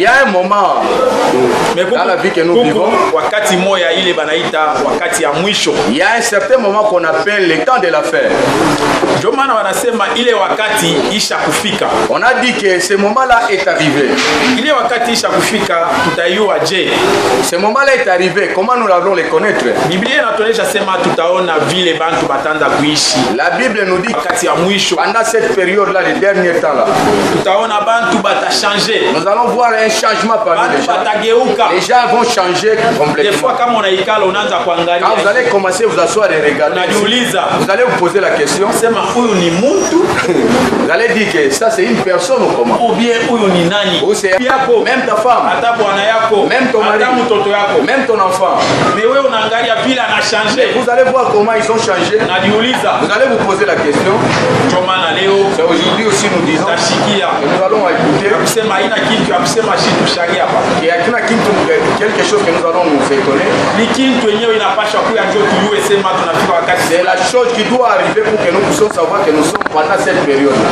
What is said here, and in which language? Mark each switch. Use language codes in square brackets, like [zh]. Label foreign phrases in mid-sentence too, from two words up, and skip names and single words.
[fr] ya moment dans la vie que nous vivons, [sw] wakati moya ile banaita wakati ya mwisho. [fr] il y a un certain moment qu'on appelle le temps de la fin. [sw] Ndio maana wanasema ile wakati isha kufika. [fr] On a dit que ce moment-là est arrivé. [sw] Ile wakati isha kufika tutaiua je? [fr] Ce moment-là est arrivé. Comment nous allons le connaître? [sw] Biblia inatuonyesha sema tutaona vile bantu batanda kuishi. [fr] La Bible nous dit [sw] wakati ya mwisho, [fr] pendant cette période-là, les derniers temps-là, [sw] tutaona bantu batachanger. [fr] Nous allons voir un changement parmi les gens. [sw] Batageuka. [fr] Les gens vont changer complètement. Des fois [sw] kama unaikala unaanza kuangalia. [fr] Quand vous allez commencer vous asseoir et regarder, vous allez vous poser la question. [sw] Sema huyu ni mtu. [fr] Vous allez dire que ça c'est une personne ou comment? Ou bien [sw] huyu ni nani? [fr] Ou c'est même ta femme, même ton mari, même ton enfant. [sw] Mais wewe unaangalia vile ana changer. [fr] Vous allez voir comment ils ont changé. Vous allez vous poser la question. C'est aujourd'hui aussi nous disons que nous allons écouter. Il y a quelque chose que nous allons nous étonner. C'est la chose qui doit arriver pour que nous puissions savoir que nous sommes pendant cette période.